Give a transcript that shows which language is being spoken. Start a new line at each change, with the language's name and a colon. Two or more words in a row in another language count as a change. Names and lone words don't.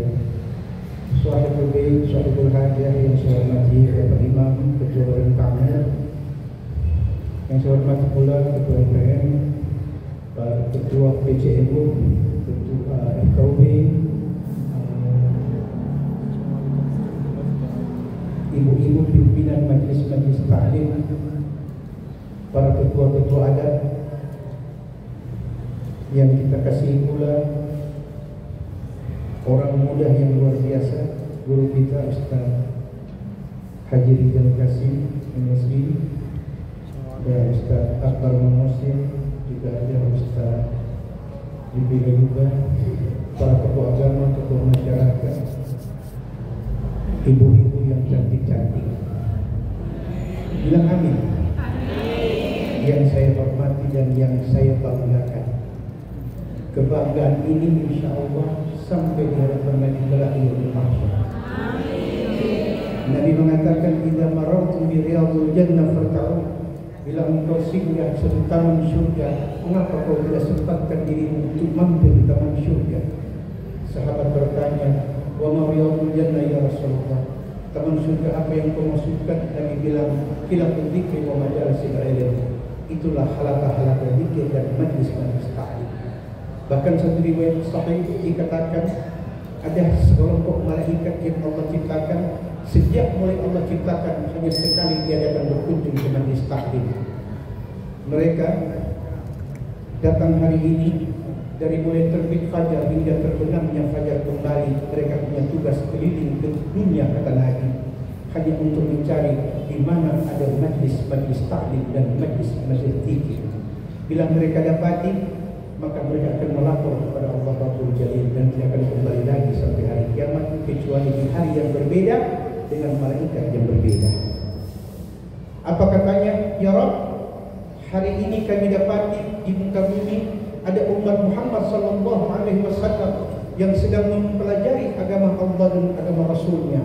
Arabic: صاحب البيت,
Indonesian: sahibul hadiah yang saya hormati Bapak Imam, Ketua Badan Ta'amir, yang saya hormati pula Ketua MPM, Ketua PCMU, Ketua FKUB, ibu-ibu pimpinan majlis-majlis ta'lim, para ketua-ketua adat yang kita kasih pula, orang muda yang luar biasa, guru kita Ustaz Haji Rizal Qasim MSI, dan Ustaz Akbar Mamusin, juga ada Ustaz Jibril juga, para tokoh agama, tokoh masyarakat, ibu-ibu yang cantik-cantik. Bilang amin. Yang saya hormati dan yang saya banggakan. Kebanggaan ini
Arabic: إن شاء الله
Indonesian: sampai di hadapan Nabi kelak
Arabic: يوم المحشر.
Indonesian: Nabi mengatakan,
Arabic: "إذا مررتم برياض الجنة فارتعوا."
Indonesian: Bila engkau singgah satu taman syurga, mengapa kau tidak sempatkan dirimu untuk mampir di taman syurga? Sahabat bertanya,
Arabic: "وما رياض الجنة يا رسول الله?"
Indonesian: Taman syurga apa yang kau maksudkan? Nabi bilang,
Arabic: "حلق الذكر ومجالس العلم."
Indonesian: Itulah halaqah-halaqah zikir dan majlis-majlis ta'lim. Bahkan satu riwayat sahih dikatakan ada sekelompok malaikat yang Allah ciptakan, sejak mulai Allah ciptakan hanya sekali dia datang berkunjung ke majlis ta'lim. Mereka datang hari ini, dari mulai terbit fajar hingga terbenamnya fajar kembali, mereka punya tugas keliling ke dunia, kata Nabi, hanya untuk mencari di mana ada majlis-majlis ta'lim dan majlis-majlis zikir. Bila mereka dapati, maka mereka akan melapor kepada Allah Rabbul Jalil dan tidak akan kembali lagi sampai hari kiamat, kecuali di hari yang berbeda dengan malaikat yang berbeda. Apa katanya? Ya Rabb, hari ini kami dapati di muka bumi ada umat Muhammad
Arabic: صلى الله عليه وسلم
Indonesian: yang sedang mempelajari agama Allah dan agama Rasulnya.